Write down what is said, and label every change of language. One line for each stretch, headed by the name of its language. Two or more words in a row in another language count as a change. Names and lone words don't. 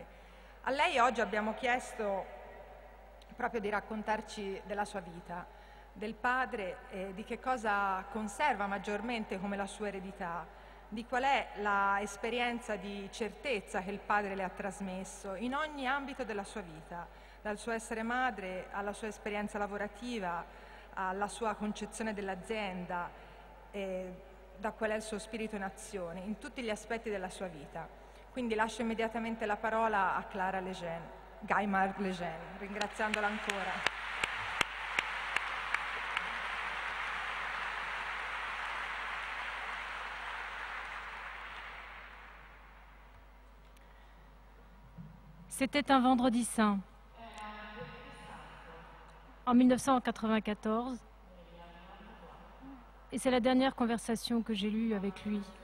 Italian: A lei oggi abbiamo chiesto proprio di raccontarci della sua vita, del padre e di che cosa conserva maggiormente come la sua eredità, di qual è l'esperienza di certezza che il padre le ha trasmesso in ogni ambito della sua vita, dal suo essere madre alla sua esperienza lavorativa, alla sua concezione dell'azienda, da qual è il suo spirito in azione, in tutti gli aspetti della sua vita. Quindi lascio immediatamente la parola a Clara Lejeune, Gaimard-Lejeune, ringraziandola ancora.
French: C'était un vendredi saint, en 1994, et c'est la dernière conversation que j'ai lue avec lui.